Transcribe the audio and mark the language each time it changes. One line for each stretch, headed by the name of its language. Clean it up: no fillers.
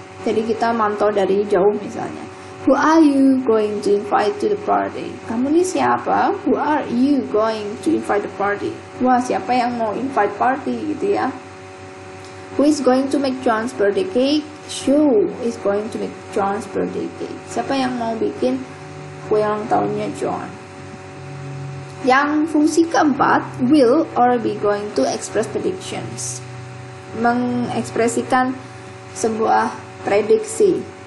Indonesian: Jadi kita mantau dari jauh misalnya.
English: Who are you going to invite to the party?
Indonesian: Kamu nih siapa?
English: Who are you going to invite the party?
Indonesian: Wah, siapa yang mau invite party gitu ya?
English: Who is going to make John's birthday cake? Who is going to make John's birthday cake?
Indonesian: Siapa yang mau bikin kue ulang tahunnya John? Yang fungsi keempat,
English: will or be going to express predictions.
Indonesian: Mengekspresikan sebuah prediksi.